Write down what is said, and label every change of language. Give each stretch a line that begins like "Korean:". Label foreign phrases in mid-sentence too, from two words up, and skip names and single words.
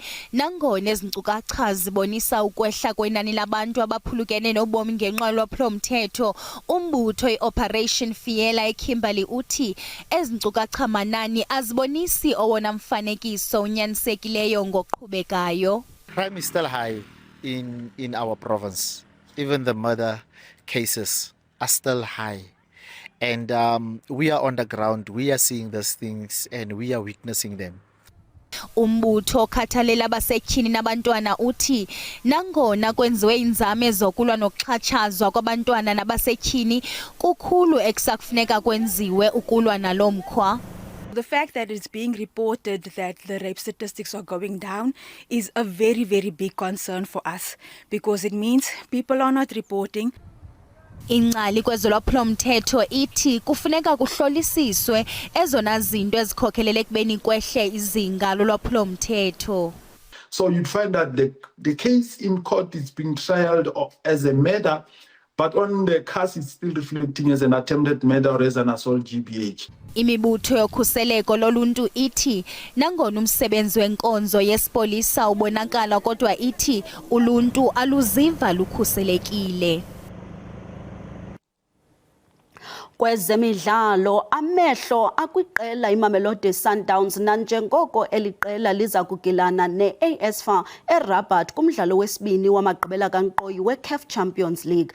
Xhosa: Nangona ezi nkcukacha zibonisa ukwehla kwenani labantu abaphulukene nobomi ngenxa yolwaphulo-mthetho, umbutho i-Operation Fiela eKimberley uthi nkcukacha manani azibonisi owona mfanekiso unyanisekileyo ngoqhubekayo.
English: Crime is still high in our province. Even the murder cases are still high. And we are on the ground, we are seeing these things and we are witnessing them.
Xhosa: Umbutho okhathalela abasetyhini nabantwana uthi nangona kwenziwe inzame zokulwa nokuxhatshazwa kwabantwana nabasetyhini, kukhulu ekusakufuneka kwenziwe ukulwa nalo mkhwa.
English: The fact that it's being reported that the rape statistics are going down is a very, very big concern for us, because it means people are not reporting.
Xhosa: Ingcali kwezolwaphulo-mthetho ithi kufuneka kuhlolisiswe ezona zinto ezikhokelele ekubeni kwehle izinga lolwaphulo-mthetho.
English: So you'd find that the case in court is being trialed as a murder, but on the case it's still reflecting as an attempted murder or as an assault GBH.
Xhosa: Imibutho yokhuseleko loluntu ithi nangona umsebenzi wenkonzo yesipolisa ubonakala, kodwa ithi uluntu aluziva lukhuselekile. Kwezemidlalo, amehlo akwiqela iMamelodi Sundowns nanjengoko eliqela liza kugilana ne-AS FAR eRabat kumdlalo wesibini wamagqibela kankqoyi weCAF Champions League.